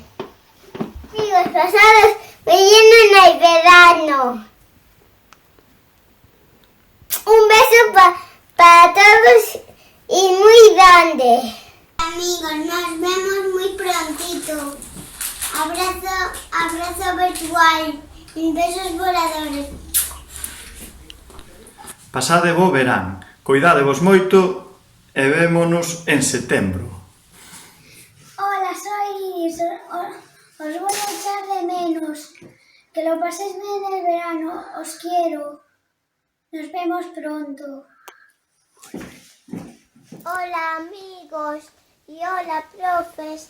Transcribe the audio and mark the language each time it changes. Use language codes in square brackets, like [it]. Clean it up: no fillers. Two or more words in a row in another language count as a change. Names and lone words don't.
[es] Amigos pasados, me llenan el verano. Un beso para todos y muy grande. Amigos, nos vemos muy prontito. Abrazo virtual y besos voladores. [gl] Pasade bo verán, coidadevos moito e vémonos en setembro. [es] Hola, soy Iris. Os voy a echar de menos. Que lo paséis bien el verano. Os quiero. Nos vemos pronto. Hola, amigos. Y hola, profes.